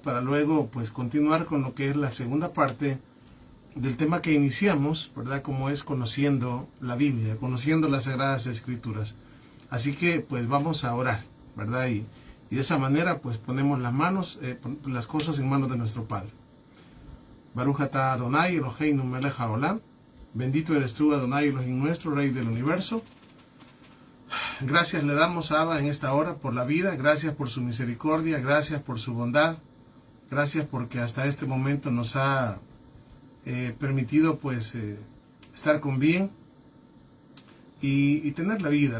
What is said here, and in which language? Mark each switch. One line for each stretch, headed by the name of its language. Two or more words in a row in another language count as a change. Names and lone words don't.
Spanish: Para luego, pues, continuar con lo que es la segunda parte del tema que iniciamos, ¿verdad? Como es conociendo la Biblia, conociendo las Sagradas Escrituras. Así que pues vamos a orar, ¿verdad? Y de esa manera pues ponemos las cosas en manos de nuestro Padre.
Hebrew: ברוך אתה אדוני אלוהינו מלך העולם.
Spanish: Bendito eres tú, Adonai Elohim nuestro, Rey del universo. Gracias le damos a Abba en esta hora por la vida, gracias por su misericordia, gracias por su bondad, gracias porque hasta este momento nos ha permitido pues estar con bien y tener la vida.